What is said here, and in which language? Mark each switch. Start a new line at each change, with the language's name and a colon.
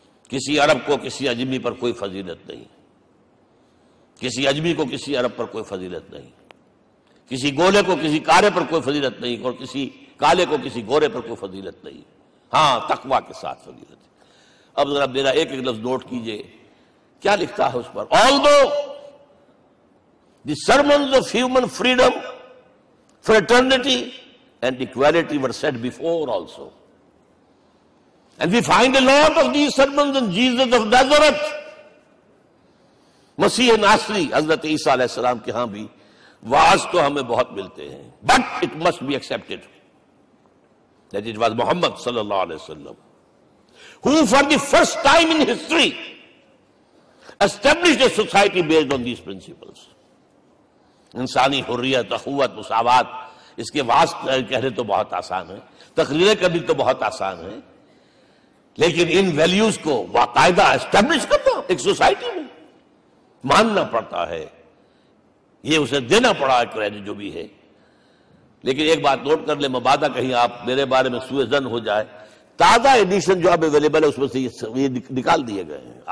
Urdu: کسی عرب کو کسی عجمی پر کوئی فضیلت نہیں، کسی عجمی کو کسی عرب پر کوئی فضیلت نہیں، کسی گولے کو کسی کالے پر کوئی فضیلت نہیں، اور کسی کالے کو کسی گورے پر کوئی فضیلت نہیں، ہاں تقوی کے ساتھ فضیلت ہے. اب ذرا میرا ایک ایک لفظ نوٹ کیجئے کیا لکھتا ہے اس پر.
English: Although the sermons of human freedom, fraternity and equality were said before also, and we find a lot of these sermons in Jesus of Nazareth.
Urdu: مسیح ناصری حضرت عیسیٰ علیہ السلام کے ہاں بھی واعظ تو ہمیں بہت ملتے ہیں،
English: but it must be accepted that it was Muhammad sallallahu alaihi wasallam who for the first time in history established a society based on these principles.
Urdu: انسانی حریت، اخوت، مساوات، اس کے واعظ کہنے تو بہت آسان ہے، تقریریں کرنی تو بہت آسان ہے، لیکن ان ویلیوز کو باقاعدہ اسٹیبلش کرنا ایک سوسائٹی میں ماننا پڑتا ہے. یہ اسے دینا پڑا ہے کریڈٹ جو بھی ہے. لیکن ایک بات نوٹ کر لیں، مبادہ کہیں آپ میرے بارے میں سوء ظن ہو جائے، تازہ ایڈیشن جو اب اویلیبل ہے اس میں سے یہ نکال دیے گئے ہیں.